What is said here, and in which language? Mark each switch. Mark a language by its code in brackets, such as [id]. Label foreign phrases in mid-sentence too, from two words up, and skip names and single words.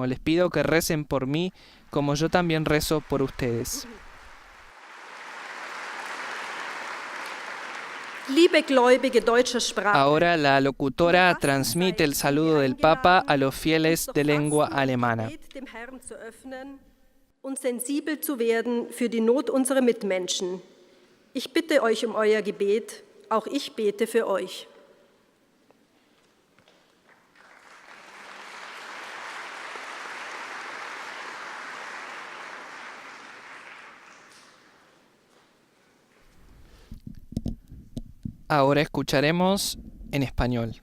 [es] Les pido que recen por mí como yo también rezo por ustedes. Ahora la locutora transmite el saludo del Papa a los fieles de lengua alemana. [de] Und sensibel zu werden für die Not unserer Mitmenschen. Ich bitte euch um euer Gebet, auch ich bete für euch. [es] Ahora escucharemos en español.